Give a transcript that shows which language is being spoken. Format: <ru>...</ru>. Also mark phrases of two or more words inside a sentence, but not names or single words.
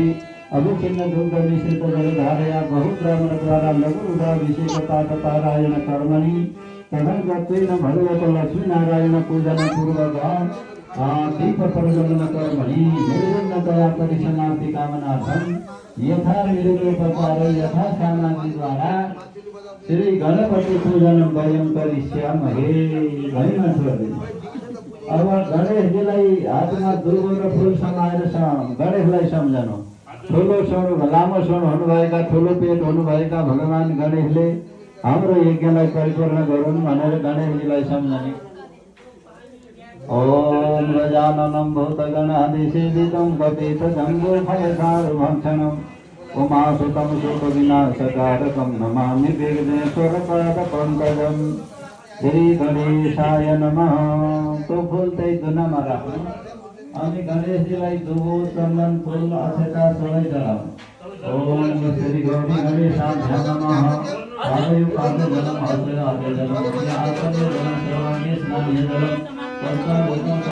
<sa>अभिचिन्न दुग्ध मिश्रित जलधारया बहुब्राह्मण द्वारा लघु रुद्राभिषेक पारायण कर्मणि तदंगत्वेन भगवत लक्ष्मी नारायण पूजन पूर्वक दीप प्रज्वलन कर्मणि निर्विघ्नतया परिसमाप्ति कामनार्थं यथा विधिरूपकार यथा सामग्री द्वारा श्री गणपति पूजन वयं करिष्यामहे।</sa> <ne>भैमा छोड्दै अब गणेशजीलाई हातमा दुर्गो र फूल समाएर गणेशलाई सम्झनु। ठुलो सोनु लामो सोनु हुनुभएका ठुलो पेट हुनुभएका भगवान गणेशले हाम्रो यज्ञलाई परिपूर्ण गरून् भनेर गणेशजीलाई सम्झने।</ne> <sa>ओम गजाननं भूतगणाधिसेवितं कपितजम्बूफलसारभक्षणम् उमासुतं शोकविनाशकारकं नमामि विघ्नेश्वरपादपङ्कजम्। श्री गणेशाय नमः।</sa> <ne>तो फूल त्यही धुनामा राख्नु अनि गणेशजीलाई दुबो चन्दन फूल अक्षता सबै चढाउनु।</ne> <sa>ओम श्री गौरी गणेशाय नमः। आदयो पादो जलम हस्ते आदयो जलम आदयो जलम सर्वांगे स्नान जलम</sa>